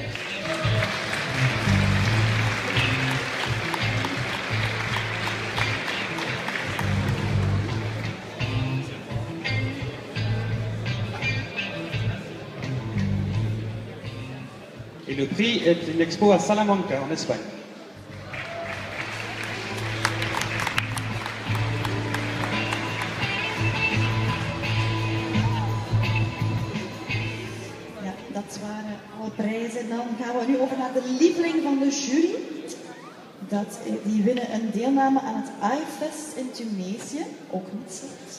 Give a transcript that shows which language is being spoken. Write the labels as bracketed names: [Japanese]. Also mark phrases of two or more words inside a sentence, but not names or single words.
[French] Et le prix est une expo à Salamanca, en Espagne. [Dutch] Ja, dat waren alle prijzen. Dan gaan we nu over naar de lieveling van de jury. Die winnen een deelname aan het iFest in Tunesië, ook niet slecht.